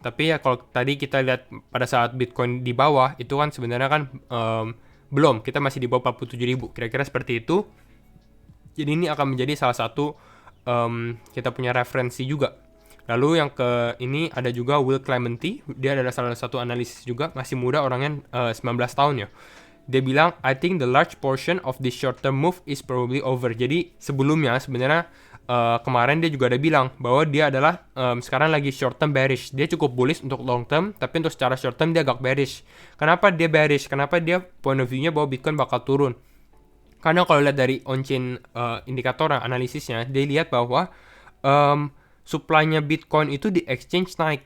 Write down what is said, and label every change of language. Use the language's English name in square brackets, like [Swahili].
[Indonesian] Tapi ya kalau tadi kita lihat pada saat Bitcoin di bawah, itu kan sebenarnya kan belum, kita masih di bawah 47.000, kira-kira seperti itu. Jadi ini akan menjadi salah satu kita punya referensi juga. Lalu yang ke ini ada juga Will Clementi, dia adalah salah satu analisis juga, masih muda orangnya, 19 tahun ya. Dia bilang, [English] I think the large portion of this short term move is probably over. [Indonesian] Jadi sebelumnya sebenarnya kemarin dia juga ada bilang bahwa dia adalah sekarang lagi short term bearish. Dia cukup bullish untuk long term, tapi untuk secara short term dia agak bearish. Kenapa dia bearish? Kenapa dia point of view-nya bahwa Bitcoin bakal turun? Karena kalau lihat dari on-chain indikator analisisnya, dia lihat bahwa supply-nya Bitcoin itu di exchange naik.